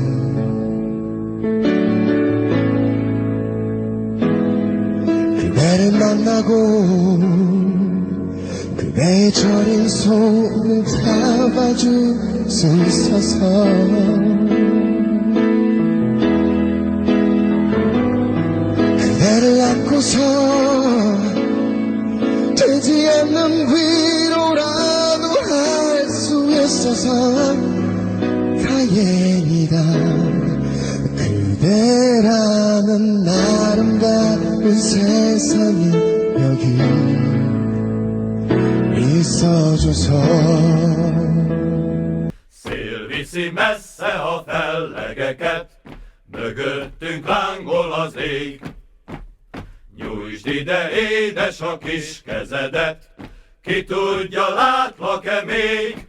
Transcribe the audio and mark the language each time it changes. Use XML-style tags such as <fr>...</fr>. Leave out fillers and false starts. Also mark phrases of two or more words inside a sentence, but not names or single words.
<ko>그대를 만나고 그대의 저린 손을 잡아줄 수 있어서 그대를 안고서 되지 않는 위로라도 할 수 있어서 다행이다 그대라는 아름다운 세상에 여기 있어줘서</ko> <hu>Szél viszi messze a fellegeket, mögöttünk lángol az ég. Nyújtsd ide, édes, a kis kezedet, ki tudja, látlak-e még?</hu>